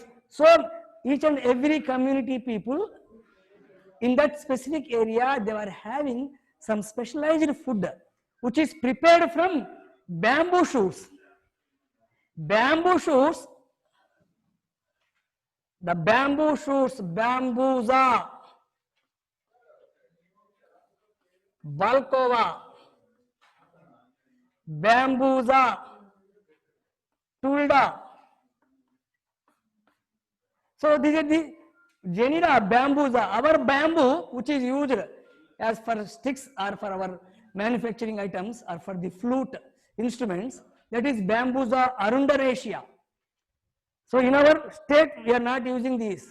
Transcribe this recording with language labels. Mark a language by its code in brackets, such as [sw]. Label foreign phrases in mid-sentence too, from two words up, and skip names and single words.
[en] So each and every community people in that specific area, they were having some specialized food which is prepared from bamboo shoots. Bamboo shoots, the bamboo shoots, bambusa, balkova, bambusa, tulda. So these are the genera bambusa. Our bamboo, which is used as for sticks or for our manufacturing items or for the flute instruments, that is bambusa arundaraceae. So in our state, we are not using these.